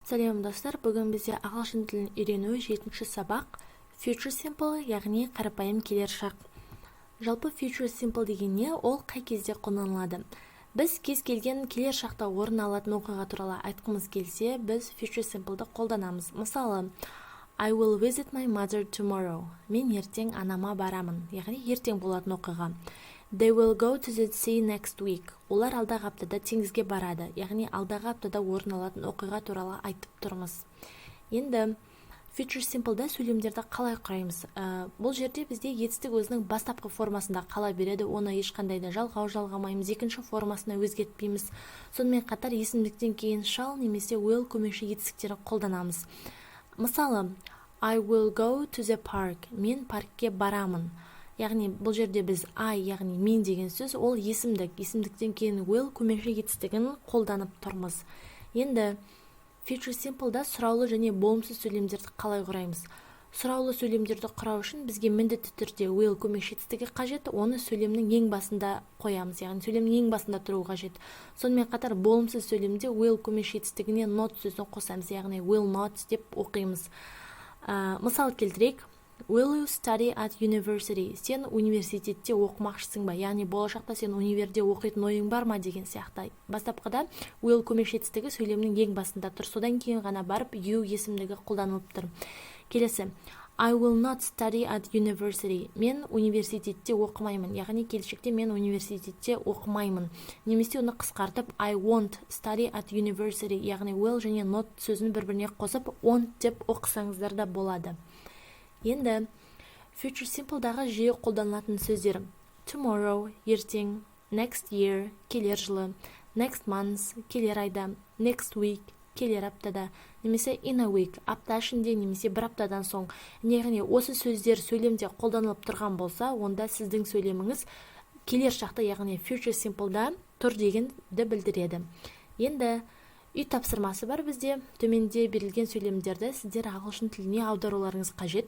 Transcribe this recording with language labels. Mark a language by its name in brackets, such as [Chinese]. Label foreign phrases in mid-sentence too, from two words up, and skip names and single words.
[Kazakh] Сәлем достар, бүгін бізде ағылшын тілін үйрену 7-ші сабақ [English] Future Simple, [Kazakh] яғни қарапайым келер шақ. Жалпы [English] Future Simple [Kazakh] деген не, ол қай кезде қолданылады? Біз кез келген келер шақта орын алатын оқиға туралы айтқымыз келсе, біз [English] Future Simple'ды [Kazakh] қолданамыз. Мысалы, [English] I will visit my mother tomorrow. [Kazakh] Мен ертең анама барамын, яғни ертең болатын оқиға. [English] They will go to the sea next week. [Kazakh] Олар алдағы аптада теңізге барады, яғни алдағы аптада орын алатын оқиға туралы айтып тұрмыз. Енді [English] Future Simple'да [Kazakh] сөйлемдерді қалай құраймыз? Бұл жерде бізде етістік өзінің бастапқы формасында қала береді, оны ешқандай да жалғамаймыз, екінші формасына өзгертпейміз. Сонымен қатар есімдіктен кейін shall немесе will көмекші етістіктері қолданамыз. Мысалы, [English] I will go to the park. [Kazakh] Мен паркке барамын. Яғни бұл жерде біз I, яғни мен деген сөз, ол есімдіктен кейін will көмекші етістігін қолданып тұрмыз. Енді [English] Future Simple'да [Kazakh] сұраулы және болымсыз сөйлемдерді қалай құраймыз? Сұраулы сөйлемдерді құрау үшін бізге міндетті түрде will көмекші етістігі қажет, оны сөйлемнің ең басында қоямыз, яғни сөйлемнің ең басында тұру қажет. Сонымен қатар болымсыз сөйлемде will көмекші етістігіне not сөзін қосамыз, яғни [English] will not [Kazakh] деп оқимыз. Мысал келтірейік. [English] Will you study at university? [Kazakh] Сен университетте оқымақшысың ба? Яғни болашақта сен универде оқитын ойың бар ма деген сияқты. Бастапқыда will көмекші етістігі сөйлемнің ең басында тұр. Содан кейін ғана барып you есімдігі қолданылып тұр. Келесі. [English] I will not study at university. [Kazakh] Мен университетте оқымаймын. Яғни келешекте мен университетте оқымаймын. Немесе оны қысқартып [English] I won't study at university. [Kazakh] Яғни will және not сөзін бір-біріне қосып won't деп оқысаңыздар да болады. Енді [English] Future Simple'дағы [Kazakh] жиі қолданылатын сөздер: tomorrow, ертең, [English] next year, [Kazakh] келер жылы, [English] next month, [Kazakh] келер айда, [English] next week, [Kazakh] келер аптада, немесе [English] in a week, [Kazakh] апта ішінде немесе бір аптадан соң. Яғни осы сөздер сөйлемде қолданылып тұрған болса, онда сіздің сөйлеміңіз келер шақта, яғни [English] Future Simple'да [Kazakh] тұр дегенді білдіреді. Енді үй тапсырмасы бар бізде. Төменде берілген сөйлемдерді сіздер ағылшын тіліне аударуларыңыз қажет.